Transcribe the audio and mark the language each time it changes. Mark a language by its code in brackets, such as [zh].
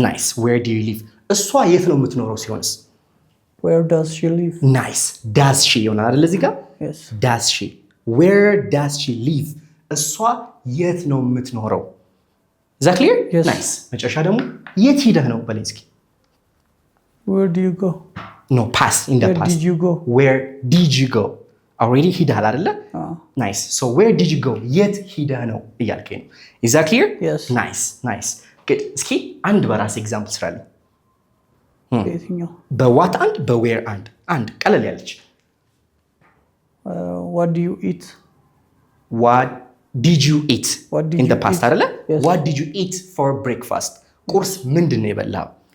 [en] nice where do you live [am] እሷ የት ነው የምትኖረው ሲሆንስ [en] where does she live? nice does she [am] ይሆናል አይደል እዚህ ጋር [en] yes. does she where does she live [am] እሷ የት ነው የምትኖረው? [en] is that clear? yes. [am] nice መጨረሻ ደግሞ የት ሄደህ ነው በለኝ እስኪ። [en] where do you go? no past in the where past did you go? where did you go already [am] ሄደሃል አይደለ? [en] nice so where did you go [am] የት ሄደህ ነው እያልከኝ ነው። [en] is that clear? yes. [am] nice good እስኪ አንድ በራስ ኤግዛምፕል ስራልኝ። በዋት አንድ በዌር አንድ ቀለል ያለች። [en] what do you eat? what did you eat in the past አይደለ? yes. what did you eat for breakfast [am] ቁርስ ምንድን ነው የበላኸው?